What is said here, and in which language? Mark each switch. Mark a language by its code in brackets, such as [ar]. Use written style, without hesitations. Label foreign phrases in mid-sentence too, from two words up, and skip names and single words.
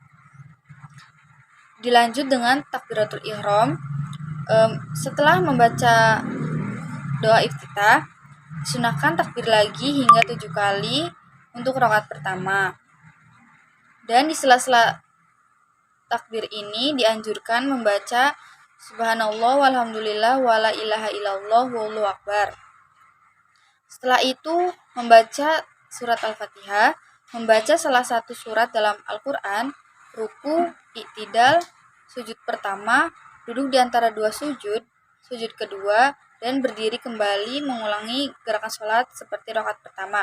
[id] Dilanjut dengan takbiratul ihram. Setelah membaca doa iftitah, disunahkan takbir lagi hingga 7 kali untuk rakaat pertama. Dan di sela-sela takbir ini dianjurkan membaca [ar] سبحان الله والحمد لله ولا إله إلا الله والله أكبر. [id] Setelah itu membaca surat Al-Fatihah, membaca salah satu surat dalam Al-Quran, ruku, i'tidal, sujud pertama, duduk di antara 2 sujud, sujud kedua, dan berdiri kembali mengulangi gerakan sholat seperti rakaat pertama.